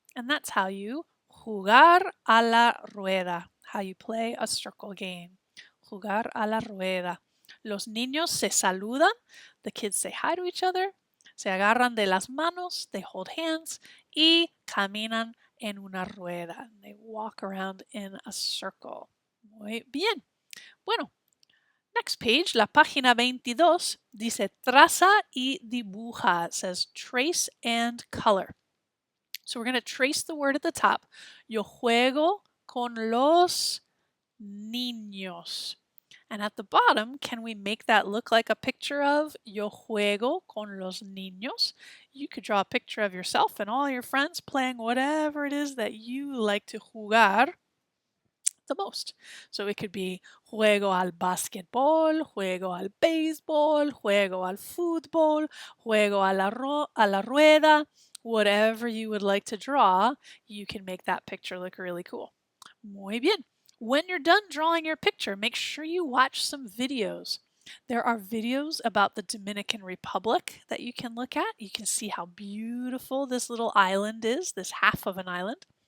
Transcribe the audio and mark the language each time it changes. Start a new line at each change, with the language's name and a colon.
English: And that's how you
Spanish: jugar a la rueda,
English: how you play a circle game.
Spanish: Jugar a la rueda. Los niños se saludan.
English: The kids say hi to each other.
Spanish: Se agarran de las manos.
English: They hold hands.
Spanish: Y caminan en una rueda.
English: They walk around in a circle.
Spanish: Muy bien. Bueno,
English: next page,
Spanish: la página 22, dice traza y dibuja.
English: It says trace and color. So we're going to trace the word at the top.
Spanish: Yo juego con los niños.
English: And at the bottom, can we make that look like a picture of
Spanish: yo juego con los niños?
English: You could draw a picture of yourself and all your friends playing whatever it is that you like to jugar the most.
Spanish: So it could be juego al basquetbol, juego al béisbol, juego al fútbol, juego a la rueda,
English: Whatever you would like to draw, you can make that picture look really cool.
Spanish: Muy bien.
English: When you're done drawing your picture, make sure you watch some videos. There are videos about the Dominican Republic that you can look at. You can see how beautiful this little island is, this half of an island.